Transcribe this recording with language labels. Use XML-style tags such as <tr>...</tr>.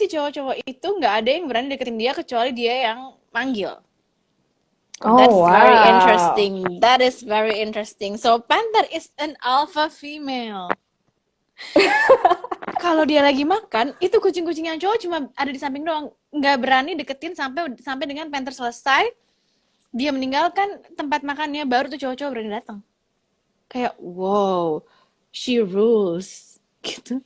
<id>si cowok-cowok itu nggak ada yang berani deketin dia kecuali dia yang manggil. Oh</id> <en>That's very wow. interesting. That is very interesting. So Panther is an alpha female.</en> <id>Kalau dia lagi makan, itu kucing-kucing yang cowok cuma ada di samping doang, nggak berani deketin sampai sampai dengan Panther selesai, dia meninggalkan tempat makannya, baru tuh cowok-cowok berani datang. Kayak</id> <en>wow, she rules</en> <id>gitu.</id>